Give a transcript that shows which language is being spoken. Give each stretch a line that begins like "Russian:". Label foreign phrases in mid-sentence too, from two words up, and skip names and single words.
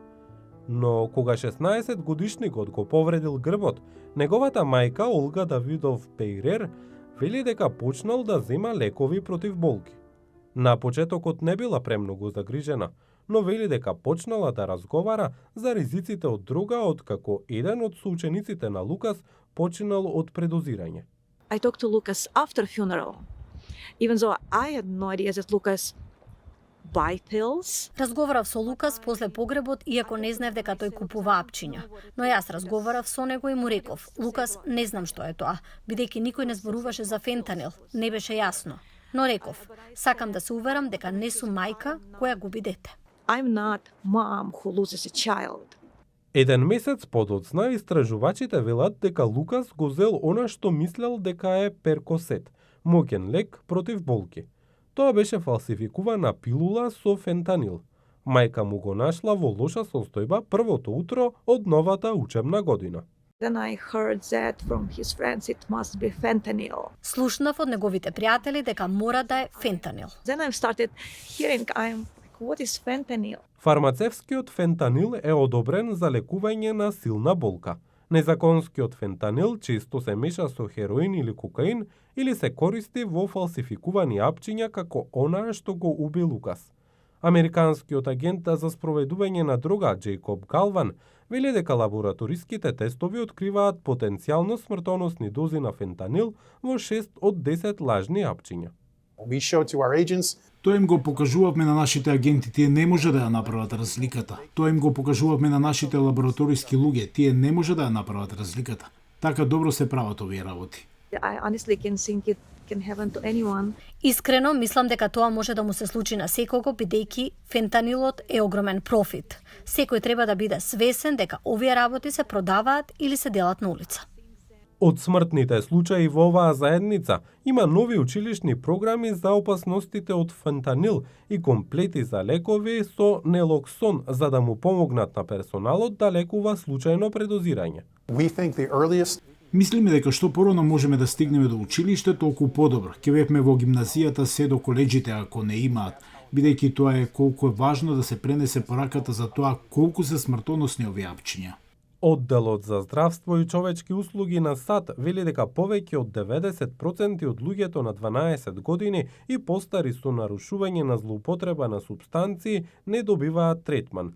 Macedonian: Но кога 16 годишникот го повредил грбот, неговата мајка Олга Давидов Бејрер вели дека почнал да зема лекови против болки. На почетокот не била премногу загрижена, но вели дека почнала да разговара за ризиците од дрога откако еден од соучениците на Лукас починал од предозирање.
English: I talked to Lucas after funeral, even though I had no idea that Lucas buy pills.
Macedonian: Разговарав со Лукас после погребот, иако не знаев дека тој купува апчиња. Но јас разговарав со него и му реков: Лукас, не знам што е тоа, бидејќи никој не зборуваше за фентанил, не беше јасно. Но реков: сакам да се уверам дека не сум мајка која губи дете.
English: I'm not mom who loses a child.
Macedonian: Еден месец подоцна, истражувачите велат дека Лукас го зел она што мислел дека е перкосет, моќен лек против болки. Тоа беше фалсификувана пилула со фентанил. Мајка му го нашла во лоша состојба првото утро од новата учебна година.
English: Then I heard that from his friends it must be fentanyl.
Macedonian: Слушнав од неговите пријатели дека мора да е фентанил.
English: Then I started hearing, what is fentanyl?
Macedonian: Фармацевскиот фентанил е одобрен за лекување на силна болка. Незаконскиот фентанил често се меша со хероин или кокаин или се користи во фалсификувани апчиња како онаа што го уби Лукас. Американскиот агент за спроведување на дрога Джейкоб Галван вели дека лабораториските тестови откриваат потенцијално смртоносни дози на фентанил во 6 од 10 лажни апчиња.
English: We show to our agents.
Macedonian: Тоа им го покажувавме на нашите агенти, тие не може да ја направат разликата. Тоа им го покажувавме на нашите лабораториски луѓе, тие не може да ја направат разликата. Така добро се прават овие работи.
English: I honestly can think it can happen to anyone.
Macedonian: Искрено мислам дека тоа може да му се случи на секого, бидејќи фентанилот е огромен профит. Секој треба да биде свесен дека овие работи се продаваат или се делат на улица. Од смртните случаи во оваа заедница има нови училишни програми за опасностите од фентанил и комплети за лекови со нелоксон за да му помогнат на персоналот да лекува случајно предозирање.
English: We think the earliest
Macedonian: Мислиме дека што порано можеме да стигнеме до училиште, толку подобро. Ќе бевме во гимназијата се до колеџите ако не имаат, бидејќи тоа е колку е важно да се пренесе пораката за тоа колку се смртоносни овие апчиња. Одделот за здравство и човечки услуги на САД вели дека повеќе од 90% од луѓето на 12 години и постари со нарушување на злоупотреба на супстанции не добиваат третман.